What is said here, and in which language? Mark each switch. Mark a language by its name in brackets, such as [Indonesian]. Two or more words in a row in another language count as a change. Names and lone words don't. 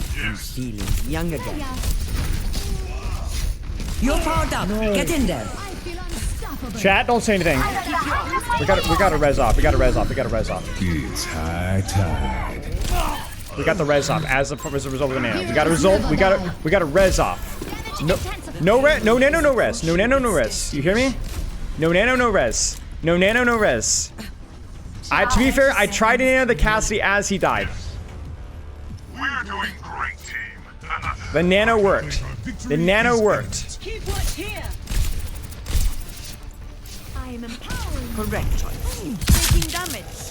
[English] I'm feeling young again. You're powered up. Get in there. I feel unstoppable. Chat, don't say anything. We got to res off. We got to res off. We got to res off. It's high tide. We got the res off as a result of the nano. We got a result. We got to res off. No res. No nano. No res. No nano. No res. You hear me? No nano. No res. No nano. No res. To be fair, I tried to nano the Cassidy as he died. We're doing great, team. The nano worked. The nano worked. Keep watch here. I am empowering. Correct choice. Taking damage.